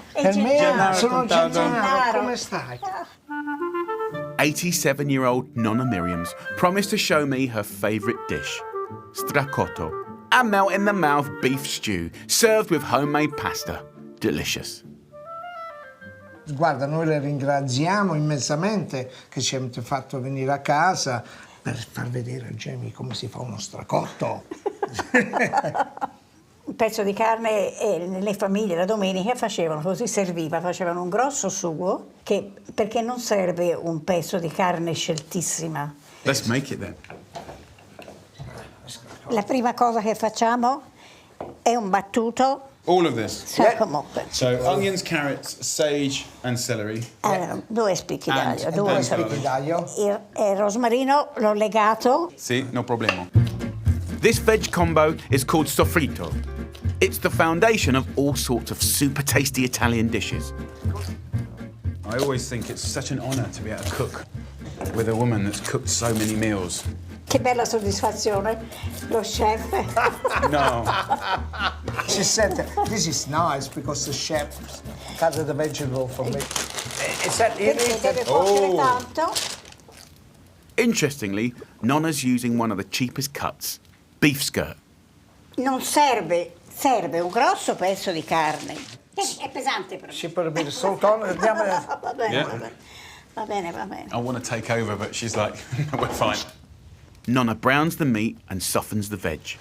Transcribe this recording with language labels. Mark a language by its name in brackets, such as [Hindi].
[Italian] Per me Gennaro. sono Gennaro. Gennaro, come stai? [English] 87-year-old Nonna Miriam's promised to show me her favourite dish, stracotto, a melt-in-the-mouth beef stew served with homemade pasta. Delicious. [Italian] Guarda, noi le ringraziamo immensamente che ci avete fatto venire a casa per far vedere a Jamie come si fa uno stracotto. Un pezzo di carne e nelle famiglie la domenica facevano così, facevano un grosso sugo perché non serve un pezzo di carne sceltissima. [English] Let's make it then. [Italian] La prima cosa che facciamo è un battuto. [English] All of this. So onions, carrots, sage and celery. [Italian] Allora, 2 spicchi d'aglio, [English] And [Italian] 2 spicchi d'aglio. Il rosmarino l'ho legato. Sì, no problema. [English] This veg combo is called sofrito. It's the foundation of all sorts of super tasty Italian dishes. I always think it's such an honour to be able to cook with a woman that's cooked so many meals. [Italian] Che bella soddisfazione, lo chef. No. [English] She said, this is nice because the chef cut the vegetable for me. Is that in [Italian] Perché [English] it? [Italian] deve cuocere tanto. [English] Interestingly, Nonna's using one of the cheapest cuts, beef skirt. [Italian] Non serve un grosso pezzo di carne. È pesante però. Ci può dire soltanto, andiamo. Va bene, [English] Yeah. [Italian] va bene. Va bene. [English] I want to take over, but she's like, we're fine. Nonna browns the meat and softens the veg